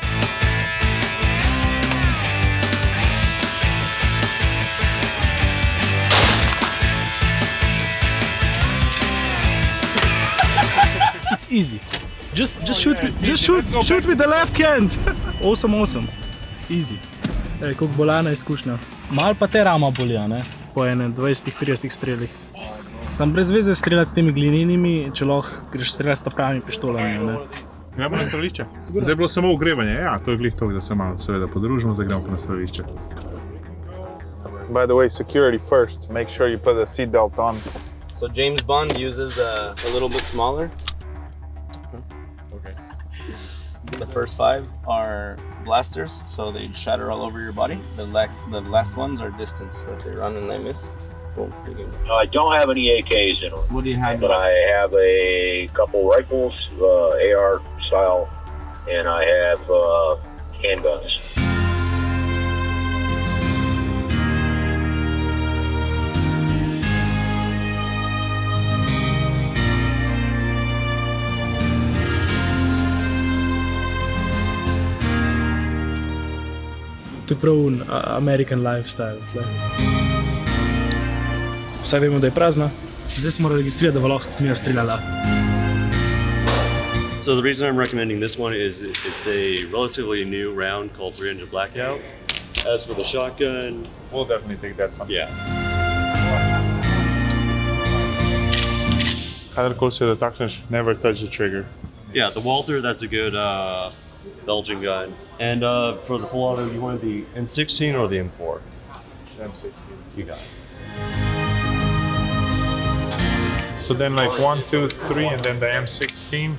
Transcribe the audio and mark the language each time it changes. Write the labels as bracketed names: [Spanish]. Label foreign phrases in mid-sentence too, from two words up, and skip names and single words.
[English] It's easy. Just shoot with the left hand. Awesome. Easy. [Slovenian] Ej, koliko bolana izkušnja. Mal pa te rama bolja, ne? Po ene 20-30 strelih. Sam brez veze streljati s temi glinenimi, če lahko greš streljati s pravimi pištolami, ne? Gremo na strelišče. Zdaj je bilo samo ogrevanje. Ja, to je glih to, da se malo seveda podružimo, zdaj gremo pa na strelišče. [English] By the way, security first. Make sure you put a seatbelt on. So James Bond uses a little bit smaller. Okay. The first 5 are blasters, so they shatter all over your body. The last ones are distance, so if they run and they miss, boom, you get it. I don't have any AKs in them. What do you have? But I have a couple rifles, AR style, and I have handguns. [Slovenian] To je prav [English] American lifestyle. [Slovenian] Tle. Vsaj vemo, da je prazna. Zdaj smo morali registrirati, da bo lahko tudi mi streljala. [English] So the reason I'm recommending this one is it's a relatively new round called 300 Blackout. As for the shotgun, We'll definitely take that one. yeah. [Slovenian] Kadarkoli se dotakneš, [English] never touch the trigger. Yeah, the Walther, that's a good Belgian gun. And for the full auto, you want the M16 or the M4? M16. You got it. So then like 1, 2, 3, and then the M16.